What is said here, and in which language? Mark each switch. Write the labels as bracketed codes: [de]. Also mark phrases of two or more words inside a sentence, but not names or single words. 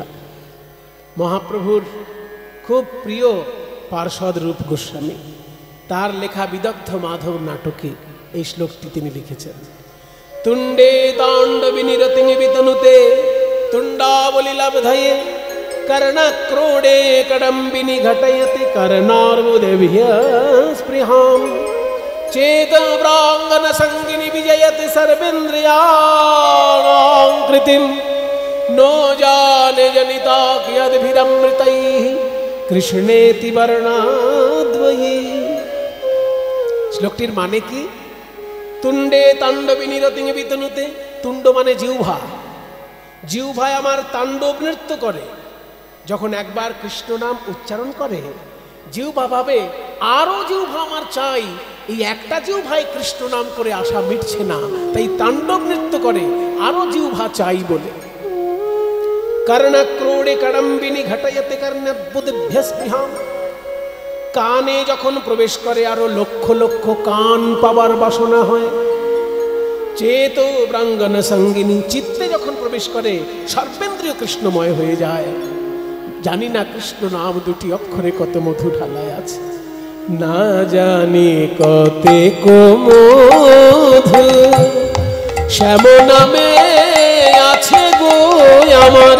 [bn] মহাপ্রভুর খুব প্রিয় পার্ষদ রূপ গোস্বামী, তার লেখা বিদগ্ধ মাধব নাটকে এই শ্লোকটি তিনি লিখেছেন। [sa] তুণ্ডে তাণ্ডবী নিরতি বিতনুতে তুণ্ডাবলী লাভধায়ে कर्णक्रोडे कडम्बिनी घटयति कर्णार्बुदेभ्य स्पृहां चेतप्राङ्गन संगिनी विजयति सर्वेन्द्रियाणां कृतिं नो जाने जनिता कियद्भिरमृतैः कृष्णेति वर्णाद्वये। [bn] শ্লোকটির মানে কি? [sa] তুণ্ডে তাণ্ডবী নিরতি বিতনুতে, [bn] তুণ্ড মানে জিহ্বা, জিহ্বায় আমার তাণ্ডব নৃত্য করে। যখন একবার কৃষ্ণ নাম উচ্চারণ করে জিহ্বা ভাবে আরো জিহ্বা আমার চাই, এই একটা জিহ্বায় কৃষ্ণ নাম করে আশা মিটছে না, তাই তাণ্ডব নৃত্য করে আরো জিহ্বা চাই বলে। [sa] कर्णक्रोडे कडम्बिनी घटयते कर्णबुद्धिभ्य स्पृहां, [bn] কানে যখন প্রবেশ করে আরো লক্ষ লক্ষ কান পাবার বাসনা হয়। [sa] চেত ব্রাঙ্গন সঙ্গিনী, [bn] চিত্তে যখন প্রবেশ করে সর্বেন্দ্রিয় কৃষ্ণময় হয়ে যায়। জানি না কৃষ্ণ নাম দুটি অক্ষরে কত মধু ঢালায় আছে, না জানি কতে মধু শ্যাম নামে আছে গো আমার